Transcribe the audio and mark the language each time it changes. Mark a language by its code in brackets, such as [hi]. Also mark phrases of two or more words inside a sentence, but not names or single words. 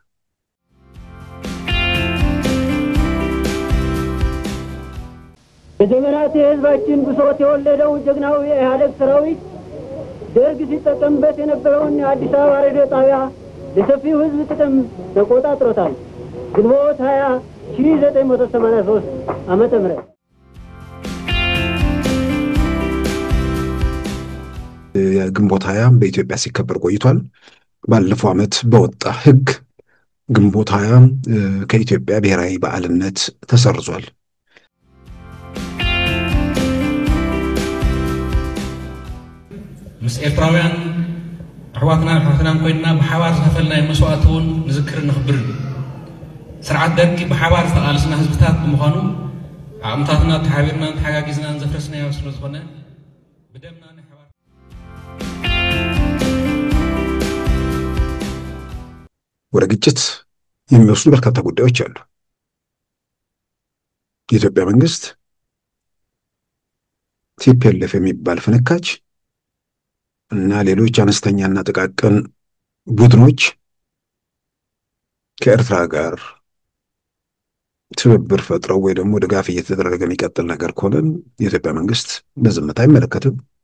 [am] የዘመናት የህዝባችን ብሶት የወለደው ጀግናው የኢህአዴግ ሰራዊት ደርግ ሲጠቀምበት የነበረውን የአዲስ አበባ ሬዲዮ ጣቢያ ለሰፊው ህዝብ ጥቅም ተቆጣጥሮታል። ግንቦት 20 1983 ዓመተ ምህረት ግንቦት 20 በኢትዮጵያ ሲከበር ቆይቷል። ባለፈው ዓመት በወጣ ህግ ግንቦት 20 ከኢትዮጵያ ብሔራዊ በዓልነት ተሰርዟል። [ti] ምስ ኤርትራውያን ኣሕዋትና ሓፍትናን ኮይንና ብሓባር ዝኸፈልናዮ መስዋዕት እውን ንዝክር ንኽብር ስርዓት ደርጊ ብሓባር ዝተቃለስና ህዝብታት ብምዃኑ ኣእምታትና ተሓቢርና ተሓጋጊዝናን ዘፍረስናዮ ስለ ዝኾነ ብደምና ናይ ሓባር [am] ወደ ግጭት የሚወስዱ በርካታ ጉዳዮች አሉ። የኢትዮጵያ መንግስት ቲፒኤልኤፍ የሚባል ፍንካች እና ሌሎች አነስተኛና ጥቃቅን ቡድኖች ከኤርትራ ጋር ትብብር ፈጥረው ወይ ደግሞ ድጋፍ እየተደረገ የሚቀጥል ነገር ከሆነ የኢትዮጵያ መንግስት በዝምታ አይመለከትም።